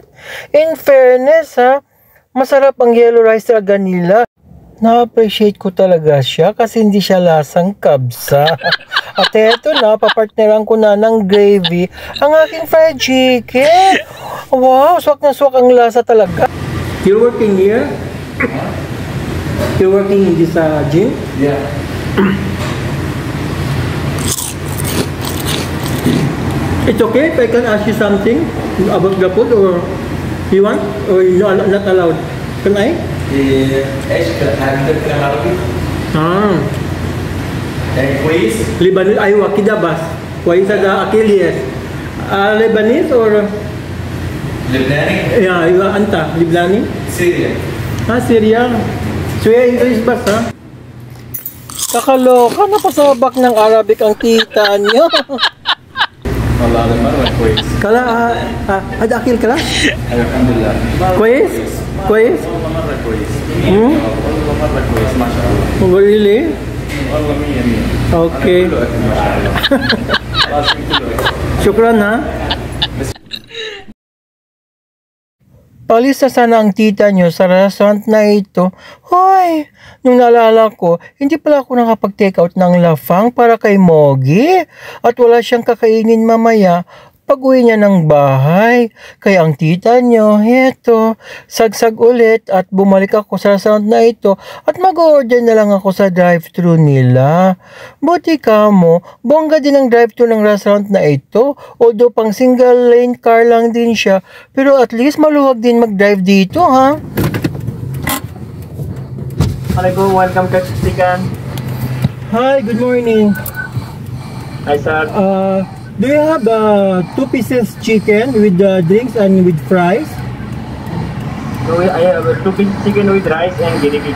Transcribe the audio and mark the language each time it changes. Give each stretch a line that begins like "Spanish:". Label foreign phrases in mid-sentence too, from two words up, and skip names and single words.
English: In fairness
Filipino: masarap ang
English: yellow rice
Filipino: talaga nila. Na-appreciate ko talaga siya kasi hindi siya lasang kabsa. At eto na, papartneran ko na ng gravy ang aking
English: fried chicken.
Filipino: Wow, swak na swak ang lasa talaga.
English: You're working here? You're working in this gym? Yeah. It's okay if I can ask you something about the food or you want or not allowed? Can I?
Arabic: ايش هنتكلم عربي؟ كويس؟ Lebanese, أيوة كده بس كويس هذا أكيد yes.
English: Lebanese or
Arabic: لبناني؟ يا أيوة أنت لبناني؟ سوريا.
English: Syria.
Filipino: Suya English bas Kakaloka, napasabak ng Arabic ang tita nyo.
Arabic: والله هذا مرة كويس. كلا هذا أكيل كلا؟ الحمد لله. كويس؟ كويس؟ والله مرة كويس. والله مرة كويس ما شاء الله.
English: Really?
Arabic: والله 100%.
English: Okay.
Arabic: كله أكل ما شاء الله. خلاص كله أكل. Shukran ha.
Filipino: Palis na sana ang tita nyo sa restaurant na ito. Hoy! Nung naalala ko, hindi pala ako nakapag-
English: take out
Filipino: ng lafang para kay Mogi. At wala siyang kakainin mamaya pag-uwi niya ng bahay. Kaya ang tita nyo, heto, sagsag ulit at bumalik ako sa restaurant na ito at mag-order na lang ako sa drive-thru nila. Buti ka mo, bongga din ang drive-thru ng restaurant na ito. Although pang single lane car lang din siya, pero
English: at least
Filipino: maluwag din mag-drive dito, ha?
English: Assalamualaikum, welcome to Chicken. Hi, good morning. Hi sir. Do you have 2 pieces chicken with drinks and with fries? So I have 2 pieces chicken with rice and gravy.